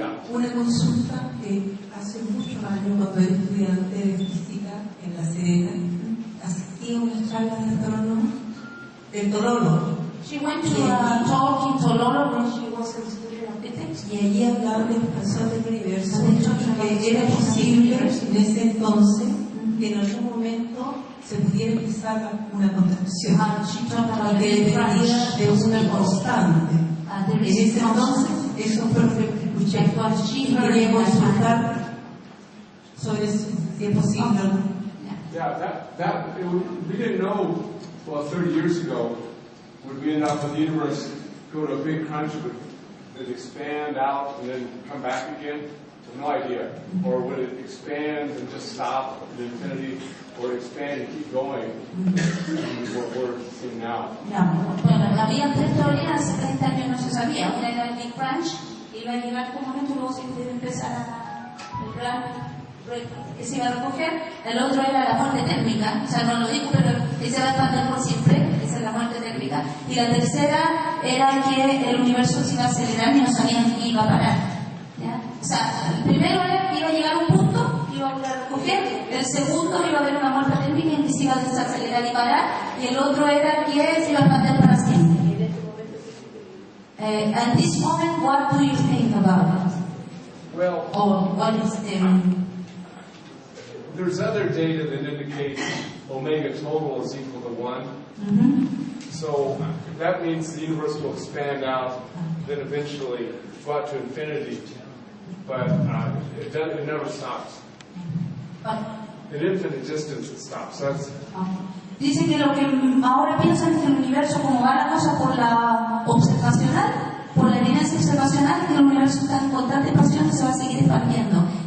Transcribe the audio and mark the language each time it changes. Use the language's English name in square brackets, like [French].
[Spanish] Una consulta que hace muchos años, cuando era estudiante de física en La Serena, asistí a unas charlas de astrónomos de Tololo. [English] She went to a talk in Tololo when she was a student of physics. [Spanish] Y allí hablaba de expansión del universo, que era posible en ese entonces que en algún momento se pudiera empezar una contracción, que dependía de una constante. En ese entonces, eso fue lo que escuché. Y quería consultar sobre eso, si es posible. [English] Yeah, we didn't know, 30 years ago, would we end up with the universe go to a big crunch with it expand out and then come back again? No idea. Or would it expand and just stop at infinity, or expand and keep going? What we're seeing now. [Spanish] No, bueno, había tres teorías, hace 30 años no se sabía. Una era el Big Crunch, que iba a llegar un momento y luego se iba a empezar el plan que se iba a recoger. El otro era la muerte térmica, o sea, no lo digo, pero que se va a expandir por siempre, esa es la muerte térmica. Y la tercera era que el universo se iba a acelerar y no sabían que iba a parar. ¿Ya? O sea, el primero era que iba a llegar a un punto, que iba a volver a recoger. El segundo iba a haber una muerte térmica en que se iba a desacelerar y parar. Y el otro era que se iba a expandir para siempre. [English] At this moment, what do you think about it? Well, Or what is there's other data that indicates omega total is equal to 1. So that means the universe will expand out, then eventually go out to infinity. But it never stops. At infinite distance it stops. That's, [Spanish] Dice que lo que ahora piensan es que el universo, como va la cosa por la observacional, por la evidencia observacional, que el universo está en constante expansión y se va a seguir expandiendo.